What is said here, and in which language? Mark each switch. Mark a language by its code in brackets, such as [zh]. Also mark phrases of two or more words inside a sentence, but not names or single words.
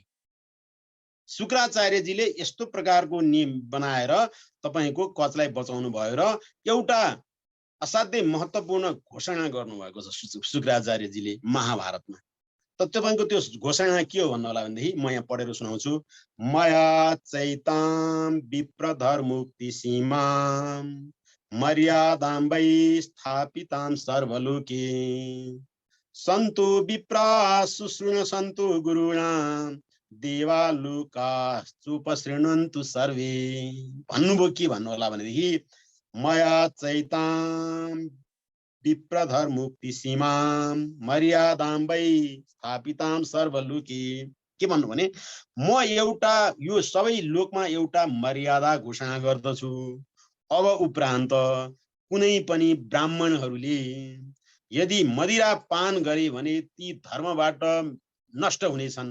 [ne] शुक्राचार्यजीले यस्तो प्रकारको नियम बनाएर तपाईको कचलाई बचाउनु भयो र एउटा असाध्यै महत्त्वपूर्ण घोषणा गर्नुभएको छ शुक्राचार्यजीले महाभारतमा। त तपाईको त्यो घोषणा के हो भन्नु होला भनेदेखि म यहाँ पढेर सुनाउँछु। [sa] मया चैतां विप्रधर्मुक्ति सीमां मर्यादां वै स्थापितां सर्वलोके सन्तु विप्रा शुशृण्वन्तु गुरुणां देवालुकाश्चुपशृण्वन्तु सर्वे। [ne] भन्नुभयो के भन्नु होला भनेदेखि [sa] मया चैतां विप्रधर्मुक्ति सीमां मर्यादां वै स्थापितां सर्वलोके। [ne] के भन्नु भने म एउटा यो सबै लोकमा एउटा मर्यादा घोषणा गर्दछु। अब उपरान्त कुनै पनि ब्राह्मणहरूले यदि मदिरा पान गरे भने ती धर्मबाट नष्ट हुनेछन्।